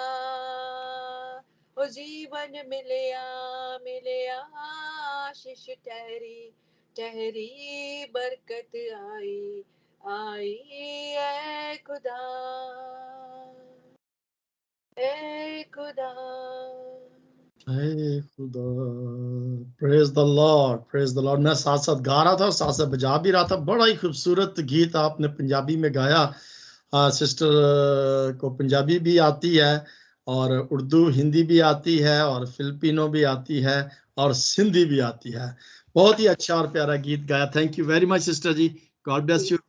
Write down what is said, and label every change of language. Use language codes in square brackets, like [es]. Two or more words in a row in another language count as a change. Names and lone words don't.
[pa] ਓ ਜੀਵਨ ਮਿਲਿਆ ਆਸ਼ੀਸ਼ ਤੇਰੀ ਬਰਕਤ ਆਈ ਆਈ ਹੈ ਖ਼ੁਦਾ ਏ ਖ਼ੁਦਾ। खुदा। [en] praise the Lord, praise the Lord. [hi] मैं साथ साथ गा रहा था और साथ साथ बजा भी रहा था। बड़ा ही खूबसूरत गीत आपने पंजाबी में गाया सिस्टर को पंजाबी भी आती है और उर्दू हिंदी भी आती है और फिलिपिनो भी आती है और सिंधी भी आती है। बहुत ही अच्छा और प्यारा गीत गाया। [en] thank you very much sister [hi] जी, [en] God bless you.